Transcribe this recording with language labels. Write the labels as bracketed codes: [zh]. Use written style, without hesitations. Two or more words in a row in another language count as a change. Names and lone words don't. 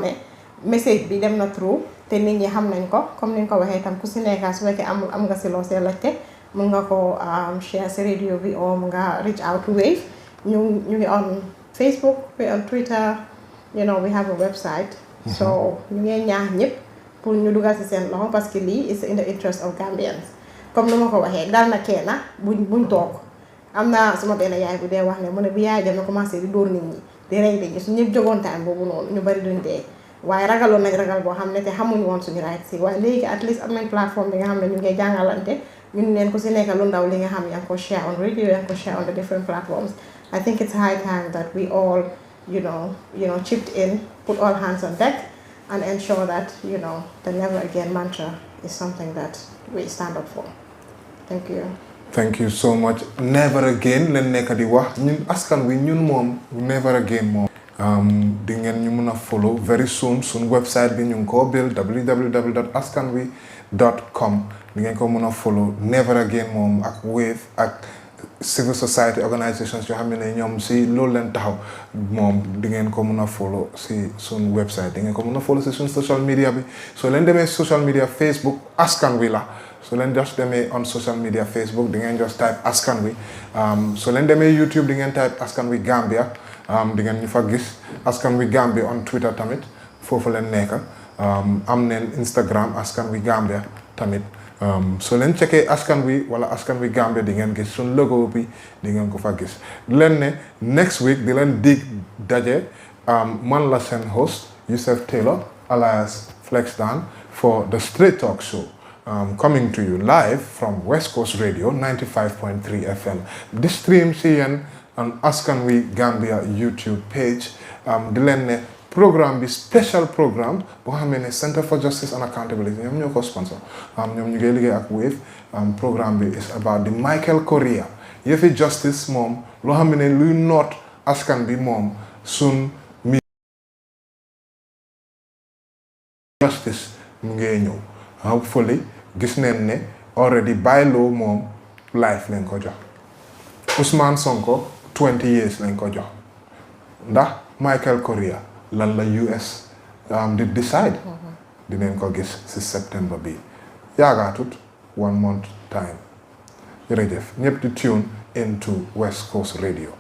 [wo] ensure ne message bi dem na through te nit ñi xam nañ ko comme ni nga ko waxee itam ku si nekk su fekkee am nga si loo see laajte mun nga ko share si radio bi or mun nga [en] reach out to Wave [wo] ñu ngi [en] on Facebook we on Twitter you know we have a website [wo] so ñu ngi ñaax ñëpp pour ñu dugal si seen loxo [fr] parce que [wo] lii [en] is in the interest of Gambians [wo] comme nu ma ko waxee dal na kenn buñ toog am na suma benn yaay bu dee wax ne mu ne bi yaay dem na commencé di dóor nit ñi di rey nit ñi su ñëpp jógoon time boobu noonu ñu bari duñ dee waaye ragaloon nañ ragal boo xam ne te xamuñu woon suñu right si waaye léegi [en] at least [wo] am nañ plateforme bi nga xam ne ñu ngi jàngalante ñun leen ku si nekk lu ndaw li nga xam yaa ngi ko share [en] on radio [wo] yaa ngi ko share [en] on the different platforms I think it's high time that we all you know chipped in put all hands on deck and ensure that the never again mantra is something that we stand up for. Thank you. Thank you so much. Never again [wo] len nekk di wax ñun askan wi ñun moom [en] never again [wo] moom. Di ngeen ñu mën a follow [en] very soon [wo] suñ website bi ñu ngi ko build www.askanwi.com di ngeen ko mën a follow [en] never again [wo] moom ak Wave ak [en] civil society organizations [wo] yoo xam ne ñoom si loolu leen taxaw moom di ngeen ko mën a follow si suñ website di ngeen ko mën a follow si suñ [en] social media [wo] bi soo leen demee [en] social media Facebook [wo] askan wi la so leen just demee [en] on social media Facebook [wo] di ngeen [en] just type [wo] askan wi so leen demee YouTube di ngeen type askan wi Gambia di ngeen ñu fa gis askan wi Gambia [en] on Twitter [wo] tamit foofu leen nekk am neen Instagram askan wi Gambia tamit so leen checkee askan wi wala askan wi Gambia di ngeen gis suñ logo bi di ngeen ko fa gis leen ne [en] next week [wo] di leen dig daje man la seen [en] host Yusuf Taylor alias Flexdan for the Straight Talk Show coming to you live from [wo] West Coast Radio 95.3 FM di stream si yéen [en] on AskanwiGambia YouTube page [wo] di leen ne programme bi [en] special programme [wo] boo xam ne Center for Justice and Accountability ñoom ñoo ko sponsor ñoom ñu ngi liggéey ak Wave programme bi [en] is about the [wo] Michael Correa yëfi justice moom loo xam ne luy noot askan bi moom sun mi justice mu ngi ñëw hopefully gis neen ne already bylaw moom life lañ ko jox Ousmane Sonko [en] 20 years [wo] lañ ko jox ndax Michael Correa lan la US di decide dinañ ko gis si September bi yaagaatut 1 [en] month time [wo] jërëjëf ñëpp di [en] tune into [wo] West Coast Radio